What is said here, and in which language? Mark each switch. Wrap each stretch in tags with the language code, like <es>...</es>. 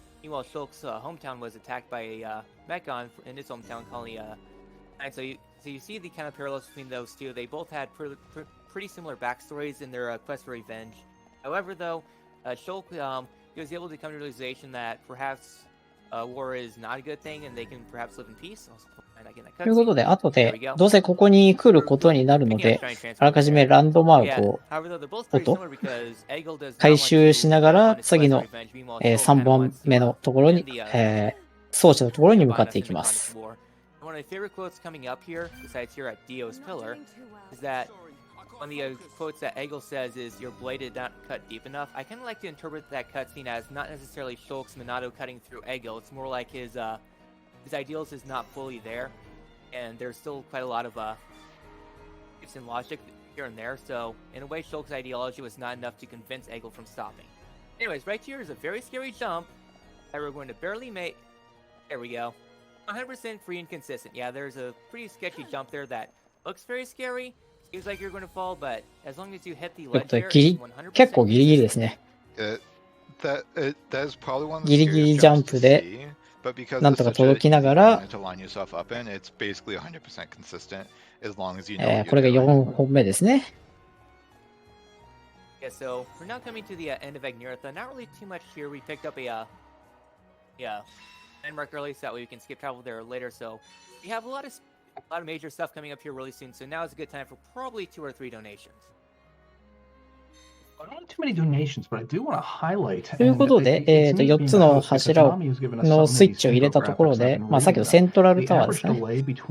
<en>Meanwhile, Shulk's hometown was attacked by a Mechon in his hometown colony. And so you see the kind of parallels between those two. They both had pretty similar backstories in their quest for revenge. However, though, Shulk he was able to come to the realization that perhaps war is not a good thing and they can perhaps live in peace.</en> <ja>ということで、後で、どうせここに来ることになるので、あらかじめランドマークを、回収しながら、次の、3本目のところに、装置のところに向かっていきます。</ja> <en>One of my favorite quotes coming up here, besides here at Dio's Pillar, is that one of the quotes that Egil says is, "Your blade did not cut deep enough." I kind of like to interpret that cutscene as not necessarily Shulk's Minato cutting through Egil. It's more like his ideals is not fully there, and there's still quite a lot of it's in logic here and there. So in a way, Shulk's ideology was not enough to convince Egil from stopping. Anyways, right here is a very scary jump that we're going to barely make. There we go. 100% free and consistent. Yeah, there's a pretty sketchy jump there that looks very scary. Seems like you're going to fall, but as long as you hit the ledge there, it's 100%</en> <ja>結構ギリギリですね。ギリギリジャンプで、なんとか届きながら、これが4本目ですね。</ja> <en>Yeah, so we're now coming to the end of Agnirtha. Not really too much here. We picked up a landmark early, so that way we can skip travel there later. So we have a lot of major stuff coming up here really soon. So now is a good time for probably 2 or 3 donations. I don't want too many donations, but I do want to highlight.</en> <ja>ということで、4つの柱のスイッチを入れたところで、さっきのセントラルタワーですね。</ja>